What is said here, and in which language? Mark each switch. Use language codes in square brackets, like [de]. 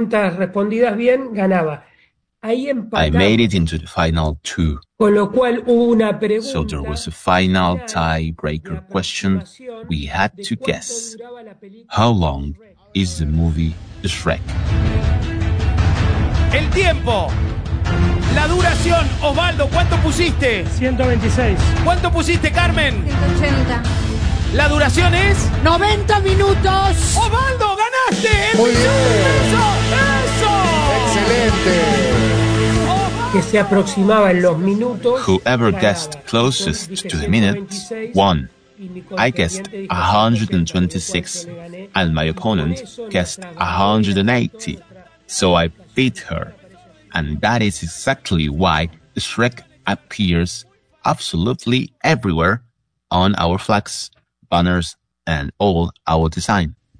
[en] I made it into the final 2. So there was a final tiebreaker question we had to guess. How long is the movie Shrek? [es] El tiempo. La duración. Osvaldo, ¿cuánto pusiste? 126. ¿Cuánto pusiste, Carmen? 180. La duración es... 90 minutos. Osvaldo, ganaste. Muy bien. ¡Eso! ¡Eso! Excelente. Que se aproximaba en los minutos. [en] Whoever guessed closest to the minutes won. I guessed 126 and my opponent guessed 180. So I beat her. And that is exactly why Shrek appears absolutely everywhere on our flags, banners, and all our design.